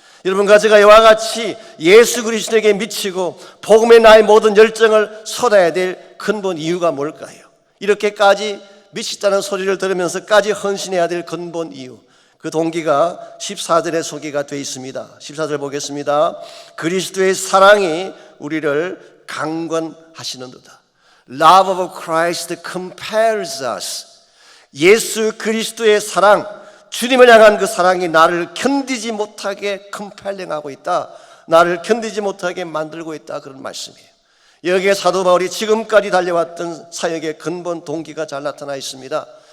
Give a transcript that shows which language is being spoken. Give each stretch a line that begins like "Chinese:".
Korean: 여러분과 제가 이와 같이 예수 그리스도에게 미치고 복음에 나의 모든 열정을 쏟아야 될 근본 이유가 뭘까요? 이렇게까지 미치다는 소리를 들으면서까지 헌신해야 될 근본 이유, 그 동기가 14절에 소개가 되어 있습니다. 14절 보겠습니다. 그리스도의 사랑이 우리를 강권하시는도다.
English: Love of Christ compels us.
Korean: 예수 그리스도의 사랑, 주님을 향한 그 사랑이 나를 견디지 못하게 컴펠링하고 있다, 나를 견디지 못하게 만들고 있다, 그런 말씀이에요. 여기에 사도 바울이 지금까지 달려왔던 사역의 근본 동기가 잘 나타나 있습니다.